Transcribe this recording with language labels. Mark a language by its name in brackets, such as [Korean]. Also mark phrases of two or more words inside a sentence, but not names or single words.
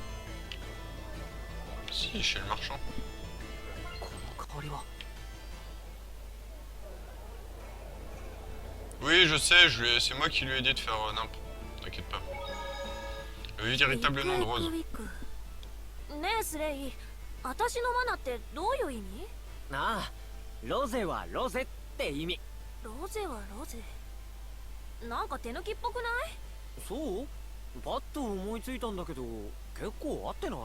[French] Si, chez le marchand. [Japanese] この香りは。 [French] Oui, je sais, c'est moi qui lui ai dit de faire nimp. T'inquiète pas. Le véritable nom de Rose. [Japanese] ウィクねえスレイ、私のマナってどういう意味？なあ、ロゼはロゼって意味。ロゼはロゼ。なんか手抜きっぽくない？そう？パッと思いついたんだけど、結構合ってない？